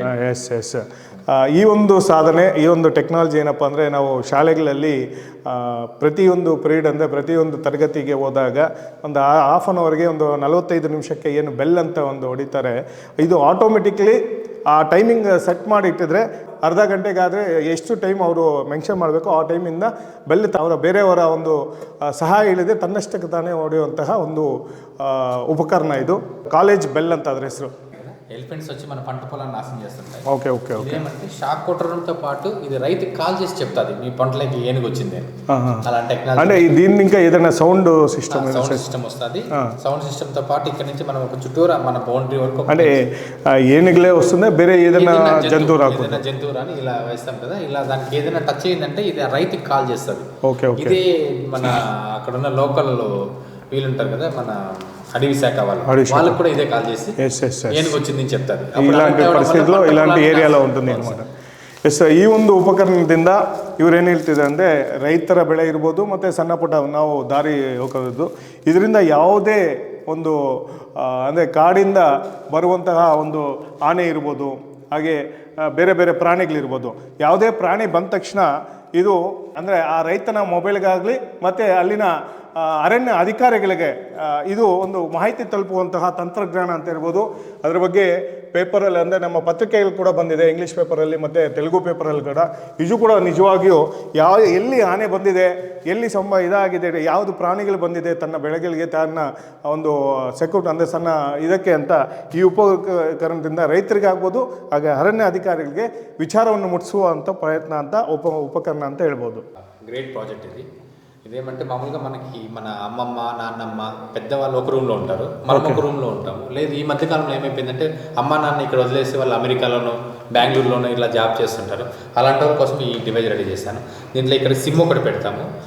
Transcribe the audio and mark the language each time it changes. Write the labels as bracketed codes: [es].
[kn] S S, ಈ ಒಂದು ಸಾಧನೆ, ಈ ಒಂದು ಟೆಕ್ನಾಲಜಿ ಏನಪ್ಪ ಅಂದರೆ ನಾವು ಶಾಲೆಗಳಲ್ಲಿ ಪ್ರತಿಯೊಂದು ಪೀರಿಯಡ್ ಅಂದರೆ ಪ್ರತಿಯೊಂದು ತರಗತಿಗೆ ಹೋದಾಗ ಒಂದು ಹಾಫ್ ಆನ್ ಅವರ್ಗೆ ಒಂದು 45 ನಿಮಿಷಕ್ಕೆ ಏನು ಬೆಲ್ ಅಂತ ಒಂದು ಹೊಡಿತಾರೆ, ಇದು ಆಟೋಮೆಟಿಕ್ಲಿ ಆ ಟೈಮಿಂಗ್ ಸೆಟ್ ಮಾಡಿ ಇಟ್ಟಿದ್ರೆ ಅರ್ಧ ಗಂಟೆಗಾದರೆ ಎಷ್ಟು ಟೈಮ್ ಅವರು ಮೆನ್ಷನ್ ಮಾಡಬೇಕು ಆ ಟೈಮಿಂದ ಬೆಲ್ ಅವರ ಬೇರೆಯವರ ಒಂದು ಸಹಾಯ ಇಲ್ಲದೆ ತನ್ನಷ್ಟಕ್ಕೆ ತಾನೇ ಹೊಡೆಯುವಂತಹ ಒಂದು ಉಪಕರಣ ಇದು. ಕಾಲೇಜ್ ಬೆಲ್ ಅಂತ ಅದರ ಹೆಸರು. [te] ఎలిఫెంట్స్ వచ్చి మన పంట పొలాన్ని నాశనం చేస్తుంటాయి. Okay okay okay. ఏమంటే షాక్ కొట్టడంతో పాటు ఇది రైతుకి కాల్ చేసి చెప్తాది మీ పంటలకి ఏనుగు వచ్చింది. అలాంటి టెక్నాలజీ అంటే దీన్ని ఇంకా ఏదైనా సౌండ్ సిస్టమ్ వస్తుంది. సౌండ్ సిస్టమ్ తో పాటు ఇక్కడ నుంచి మనం ఒక చుట్టూరా మన బౌండరీ వరకు అంటే ఏనుగులే వస్తుందా, వేరే ఏదైనా జంతువు రాకుండా జంతువు రాని ఇలా వేస్తాం కదా. ఇలా దానికి ఏదైనా టచ్ అయిందంటే ఇది రైతుకి కాల్ చేస్తుంది. Okay okay. ఇదే మన అక్కడ ఉన్న లోకల్ వీళ్ళుంటారు కదా, మన అడవి శాఖ వాళ్ళకి కూడా ఇదే కాల్ చేసి ఏనుగు వచ్చింది చెప్తారు. ఇలాంటి పరిస్థితుల్లో ఇలాంటి ఏరియాలో ఉంటుంది అనమాట. [kn] ಎಸ್, ಈ ಒಂದು ಉಪಕರಣದಿಂದ ಇವರೇನು ಹೇಳ್ತಿದ್ದಾರೆ ಅಂದರೆ ರೈತರ ಬೆಳೆ ಇರ್ಬೋದು ಮತ್ತು ಸಣ್ಣ ಪುಟ್ಟ ನಾವು ದಾರಿ ಹೋಗೋದು, ಇದರಿಂದ ಯಾವುದೇ ಒಂದು ಅಂದರೆ ಕಾಡಿಂದ ಬರುವಂತಹ ಒಂದು ಆನೆ ಇರ್ಬೋದು, ಹಾಗೆ ಬೇರೆ ಬೇರೆ ಪ್ರಾಣಿಗಳಿರ್ಬೋದು, ಯಾವುದೇ ಪ್ರಾಣಿ ಬಂದ ತಕ್ಷಣ ಇದು ಅಂದರೆ ಆ ರೈತನ ಮೊಬೈಲ್ಗಾಗಲಿ ಮತ್ತು ಅಲ್ಲಿನ ಅರಣ್ಯ ಅಧಿಕಾರಿಗಳಿಗೆ ಇದು ಒಂದು ಮಾಹಿತಿ ತಲುಪುವಂತಹ ತಂತ್ರಜ್ಞಾನ ಅಂತ ಇರ್ಬೋದು. ಅದರ ಬಗ್ಗೆ ಪೇಪರಲ್ಲಿ ಅಂದರೆ ನಮ್ಮ ಪತ್ರಿಕೆಯಲ್ಲಿ ಕೂಡ ಬಂದಿದೆ, ಇಂಗ್ಲೀಷ್ ಪೇಪರಲ್ಲಿ ಮತ್ತು ತೆಲುಗು ಪೇಪರಲ್ಲಿ ಕೂಡ. ಇದು ಕೂಡ ನಿಜವಾಗಿಯೂ ಎಲ್ಲಿ ಆನೆ ಬಂದಿದೆ, ಎಲ್ಲಿ ಇದಾಗಿದೆ, ಯಾವುದು ಪ್ರಾಣಿಗಳು ಬಂದಿದೆ ತನ್ನ ಬೆಳೆಗಳಿಗೆ ತನ್ನ ಒಂದು ಸೆಕ್ಯೂರಿಟಿ ಅಂದರೆ ಸಣ್ಣ ಇದಕ್ಕೆ ಅಂತ ಈ ಉಪಕರಣದಿಂದ ರೈತರಿಗಾಗ್ಬೋದು ಹಾಗೆ ಅರಣ್ಯ ಅಧಿಕಾರಿಗಳಿಗೆ ವಿಚಾರವನ್ನು ಮುಟ್ಟಿಸುವಂಥ ಪ್ರಯತ್ನ ಅಂತ ಉಪಕರಣ ಅಂತ ಹೇಳ್ಬೋದು. [te] గ్రేట్ ప్రాజెక్ట్ ఇది. ఇదేమంటే మామూలుగా మనకి మన అమ్మమ్మ నాన్నమ్మ పెద్దవాళ్ళు ఒక రూమ్లో ఉంటారు, మనం ఒక రూమ్లో ఉంటాము. లేదు ఈ మధ్యకాలంలో ఏమైపోయిందంటే అమ్మ నాన్న ఇక్కడ వదిలేసి వాళ్ళు అమెరికాలోనో బెంగళూరులోనో ఇలా జాబ్ చేస్తుంటారు. అలాంటి వాళ్ళ కోసం ఈ డివైస్ రెడీ చేశాను. దీంట్లో ఇక్కడ సిమ్ ఒకటి పెడతాము.